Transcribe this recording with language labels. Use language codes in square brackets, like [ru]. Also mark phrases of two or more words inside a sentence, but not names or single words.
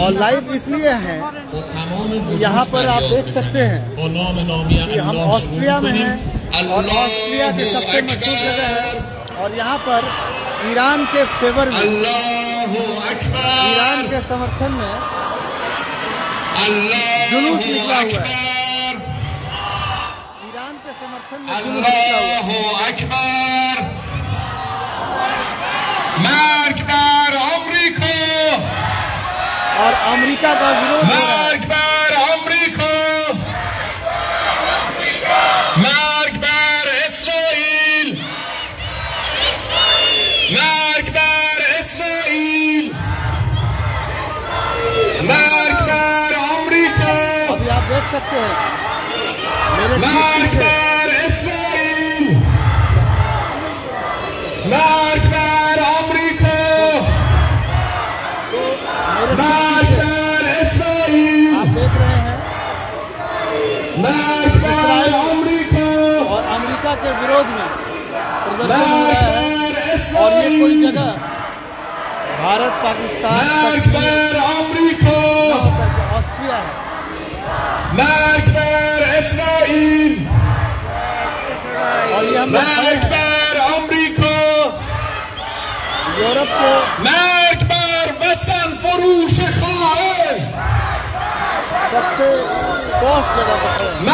[hi] और लाइव इसलिए हैं कि यहाँ पर आप देख सकते हैं कि हम ऑस्ट्रिया में हैं और ऑस्ट्रिया की सबसे मशहूर जगह है। और यहाँ पर ईरान के फेवर में, ईरान के समर्थन में जुलूस निकला हुआ है। ईरान के समर्थन में जुलूस निकला हुआ है। [fa] مرگ بر آمریکا [hi] और अमेरिका का विरोध हो रहा है। [fa] مرگ بر آمریکا مرگ بر اسرائیل مرگ بر اسرائیل مرگ بر آمریکا [hi] अभी आप देख सकते हैं मेरे [fa] مرگ [hi] पीछे [fa] بر اسرائیل مرگ بر آمریکا [hi] मेरे [fa] مرگ [hi] पीछे [fa] بر اسرائیل [hi] आप देख रहे हैं [fa] مرگ بر آمریکا [hi] और अमेरिका के विरोध में प्रदर्शन हो [fa] مرگ [hi] रहा है। [fa] بر [hi] और ये कोई [fa] اسرائیل [hi] जगह भारत, पाकिस्तान, [fa] مرگ [hi] कश्मीर [fa] بر آمریکا [hi] न होकर के ऑस्ट्रिया है। [fa] مرگ بر اسرائیل [hi] और ये हम लोग खड़े [fa] مرگ [hi] हैं [fa] بر آمریکا [hi] यूरोप के [fa] مرگ بر وطن فروش خائن [hi] सबसे पोस्ट जगह पर खड़े हैं।